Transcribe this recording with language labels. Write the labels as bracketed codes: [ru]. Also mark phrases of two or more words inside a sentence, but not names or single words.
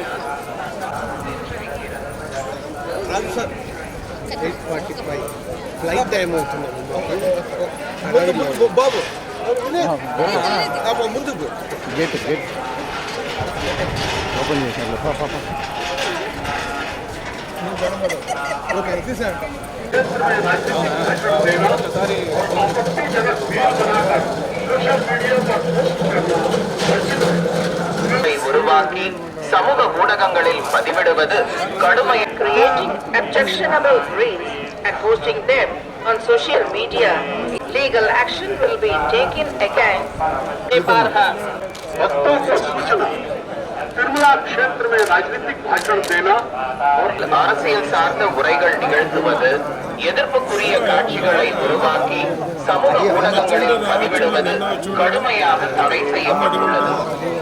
[te] సార్ 8:45 [en] flight time [te] అవుతుంది బాబు. ముందుకు [en] gate open [te] చేశారు. ఓకే తీసాను. [ta] உருவாக்கி சமூக ஊடகங்களில் பதிவிடுவது கடுமை. [en] Creating objectionable reels and posting them on social media. Legal action will be taken against Neparha. [hi] तिरुमला क्षेत्र में राजनीतिक भाषण देना और [ta] அரசியல் சார்ந்த உரைகள் நிகழ்த்துவது, எதிர்ப்புக்குரிய காட்சிகளை உருவாக்கி சமூக ஊடகங்களில் பதிவிடுவது கடுமையாக தடை செய்யப்பட்டுள்ளது.